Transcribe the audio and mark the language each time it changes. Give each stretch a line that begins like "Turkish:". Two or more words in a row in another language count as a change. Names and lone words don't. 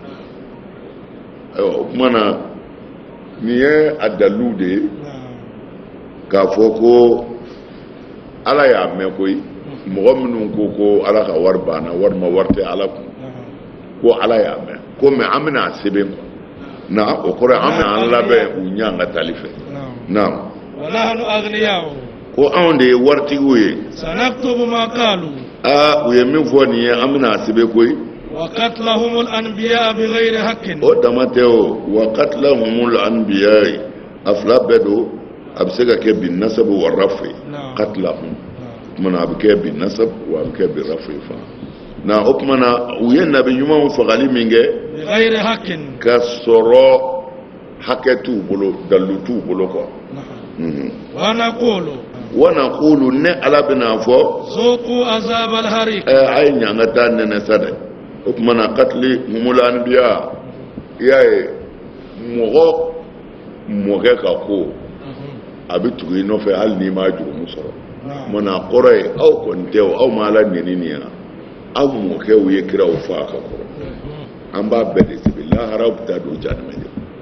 Bambara: o kuma na nin ye a dalilu de ye k'a fɔ ko ala y'a mɛn koyi mɔgɔ minnu ko ala ka wari banna walima wari tɛ ala kun ko ala y'a mɛn ko mɛ an bɛna a sɛbɛn quoi na o kɔrɔ an bɛna an labɛn u ɲɛ an ka taali fɛ naam
Arabic: ونحن أغنياء
Bambara: ko anw de ye waritigiw ye
Arabic: سنكتب ما قالوا
Bambara: u ye min fɔ nin ye an bɛna a sɛbɛn koyi
Arabic: وقتلهم الأنبياء بغير حق
Bambara: o dama tɛ o
Arabic: وقتلهم الأنبياء
Bambara: a fila bɛɛ don a bɛ se ka kɛ
Arabic: بالنصب والرفع
Bambara: qatlahum kumana a bɛ kɛ
Arabic: بالنصب
Bambara: wa a bɛ kɛ
Arabic: بالرفع
Bambara: fana na o kumana u ye nabi ɲumanw fagali min kɛ
Arabic: بغير حق
Bambara: ka sɔrɔ hakɛ t'u bolo dalilu t'u bolo quoi
Arabic: ونقول ونقول
Bambara: ne ala bɛna fɔ
Arabic: ذوقوا عذاب الحريق
Bambara: a ye ɲanga taa nɛnɛ sa dɛ o kumana
Arabic: قتلهم الأنبياء
Bambara: i y'a ye mɔgɔ mɔkɛ ka ko a bɛ tugu i nɔfɛ hali n'i ma jurumu sɔrɔ mana kɔrɔ ye aw kɔni tɛ o aw ma ala nɛni nin yan aw mɔkɛw ye kiraw fa ka kɔrɔ an b'a bɛɛ de sɛbɛn lahara bɛ taa don janimɛ de